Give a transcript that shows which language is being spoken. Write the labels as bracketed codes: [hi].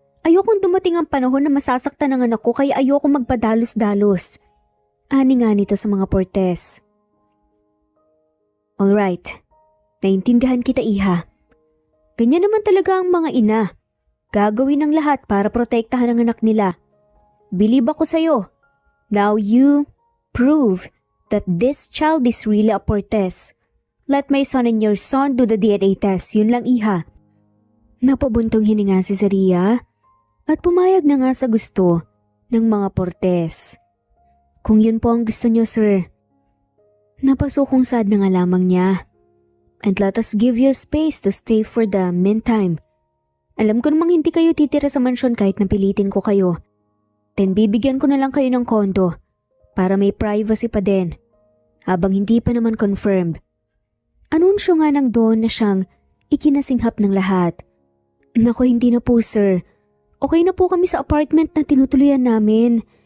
[tl] Ayokong dumating ang panahon na masasaktan ang anak ko kaya ayokong magpadalos-dalos. Ani nga nito sa mga Portes. Alright, naintindihan kita, iha. Ganyan naman talaga ang mga ina. Gagawin ang lahat para protektahan ang anak nila. Believe ako sa'yo. [en] Now you prove that this child is really a Portes. Let my son and your son do the DNA test. [tl] Yun lang, iha. Napabuntong hininga si Saria at pumayag na nga sa gusto ng mga Portes. Kung yun po ang gusto niyo, sir. Napasukong sad na nga lamang niya. [en] And let us give you space to stay for the meantime. [tl] Alam ko namang hindi kayo titira sa mansyon kahit napilitin ko kayo. Then bibigyan ko na lang kayo ng kondo para may privacy pa din. Habang hindi pa naman confirmed. Anunsyo nga ng Don na siyang ikinasinghap ng lahat. Nako, hindi na po, sir. Okay na po kami sa apartment na tinutuluyan namin.